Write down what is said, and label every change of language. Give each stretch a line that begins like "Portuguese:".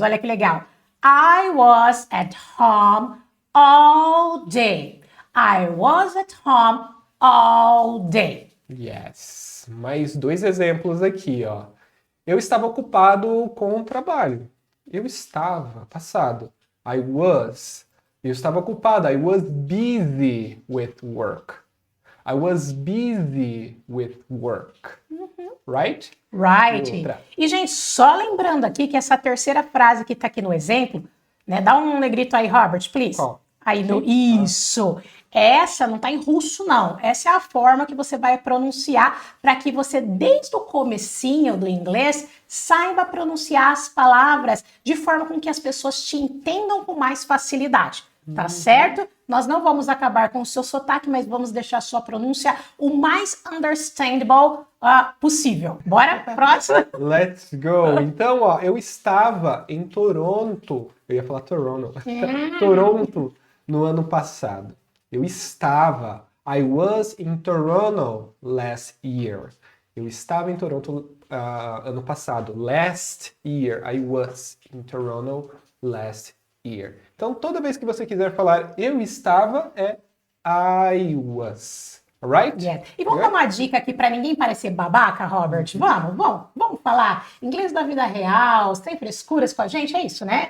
Portuguese: Olha que legal.
English: I was at home all day. I was at home all day.
Portuguese: Yes. Mais 2 exemplos aqui, ó. Eu estava ocupado com o trabalho. Eu estava, passado.
English: I was.
Portuguese: Eu estava ocupado.
English: I was busy with work. I was busy with work. Right? Right.
Portuguese: Outra. E, gente, só lembrando aqui que essa terceira frase que tá aqui no exemplo, né? Dá um negrito aí, Robert, please. Qual? Aí no isso. Essa não tá em russo, não. Essa é a forma que você vai pronunciar para que você, desde o comecinho do inglês, saiba pronunciar as palavras de forma com que as pessoas te entendam com mais facilidade. Tá certo? Nós não vamos acabar com o seu sotaque, mas vamos deixar a sua pronúncia o mais understandable possível. Bora? Próximo.
English: Let's go.
Portuguese: Então, ó, eu estava em Toronto. Eu ia falar Toronto. Toronto no ano passado. Eu estava.
English: I was in Toronto last year.
Portuguese: Eu estava em Toronto ano passado.
English: Last year. I was in Toronto last year.
Portuguese: Então, toda vez que você quiser falar eu estava, é I was.
English: Alright? Yes.
Portuguese: E vamos dar uma dica aqui para ninguém parecer babaca, Robert? Vamos falar inglês da vida real, sem frescuras com a gente, é isso, né?